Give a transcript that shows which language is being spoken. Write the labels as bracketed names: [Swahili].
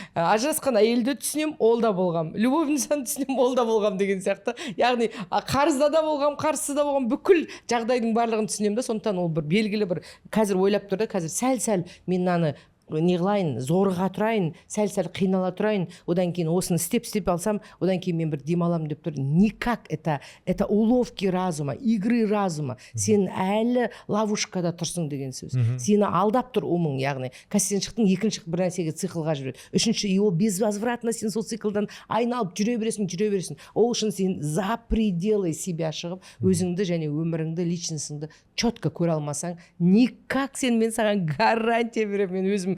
[Kazakh] Ажырасқан әйелді түсінем, ол да болғам. Любовницаны түсінем, ол да болғам деген сияқты. Яғни қарызда да болғам, қарызсыз да болғам, бүкіл жағдайдың барлығын түсінем да. Сондықтан ол бір белгілі бір қазір ойлап тұр да, қазір сәл-сәл мен мынаны не қылайын, зорға тұрайын, сәл-сәл қинала тұрайын, одан кейін осыны істеп алсам, одан кейін мен бір демалам деп тұр. [Russian] Никак, это уловки разума, игры разума. [Kazakh] Сен әлі ловушкада тұрсың деген сөз. Сені алдап тұр умың, яғни сен шықтың, екінші бір нәрсеге циклға жүреді. Үшінші, ол безвозвратно сен сол циклдан айналып жүре бересің. Ол үшін сен [Russian] за пределы себя [Kazakh] шығып, өзіңді және өміріңді, личностыңды четко көре алмасаң, никак мен саған гарантия беремін, мен өзім